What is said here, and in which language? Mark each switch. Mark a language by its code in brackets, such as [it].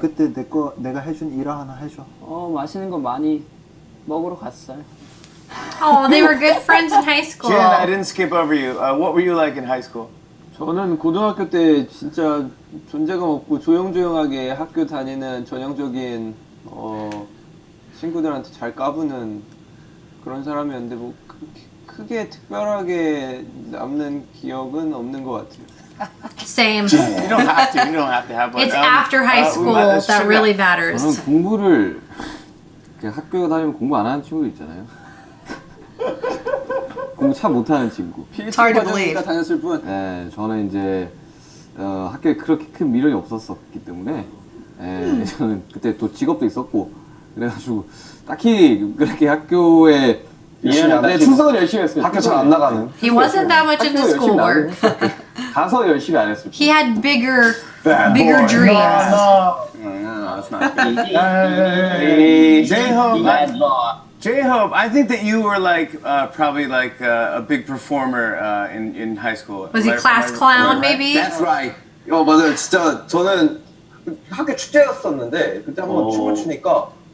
[ko] 지민이 그때 내가 해준 일화 하나 해줘. 맛있는 거 많이 먹으러 갔어요. [en] Oh, they were good friends in high school. Jen, I didn't skip over you. What were you like in high school? [ko] 저는 고등학교 때 진짜 존재감 없고 조용조용하게 학교 다니는 전형적인 친구들한테 잘 까부는 그런 사람이었는데 뭐 크게 특별하게 남는 기억은 없는 것 같아요. [en] Same. You don't have to. You don't have to have one. It's after high school that really matters. [ko] 저는 공부를 그냥 학교 다니면 공부 안 하는 친구 있잖아요. 공부 참 못하는 친구. [en] It's hard to believe. [ko] 다녔을 뿐. 네, 저는 이제 학교에 그렇게 큰 미련이 없었기 때문에 저는 그때 또 직업도 있었고 그래가지고 딱히 그렇게 학교에 충성을 열심히 했어요. 학교 잘 안 나가는. [en] He wasn't that much into schoolwork. [ko] 가서 열심히 안 했어요. [en] He had bigger dreams. No, that's not good. J-Hope, I think that you were like probably like a big performer in high school. Was he class clown maybe? That's right. [ko] 맞아요. 진짜 저는 학교 축제였었는데 그때 한번 춤을 추니까